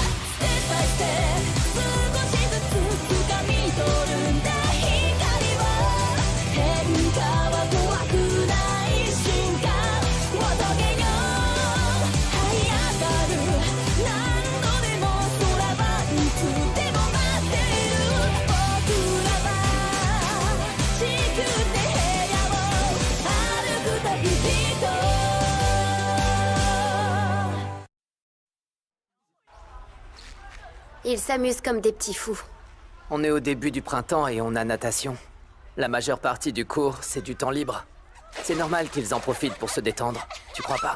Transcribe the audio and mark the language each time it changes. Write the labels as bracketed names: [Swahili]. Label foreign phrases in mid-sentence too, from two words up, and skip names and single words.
[English] step by step [Japanese] 少しずつ掴み取るんだ光は変化は怖くない進化を遂げよう這い上がる何度でも空はいつでも待ってる僕らは地球で部屋を歩く旅人 [French] Ils s'amusent comme des petits fous. On est au début du printemps et on a natation. La majeure partie du cours, c'est du temps libre. C'est normal qu'ils en profitent pour se détendre, tu crois pas?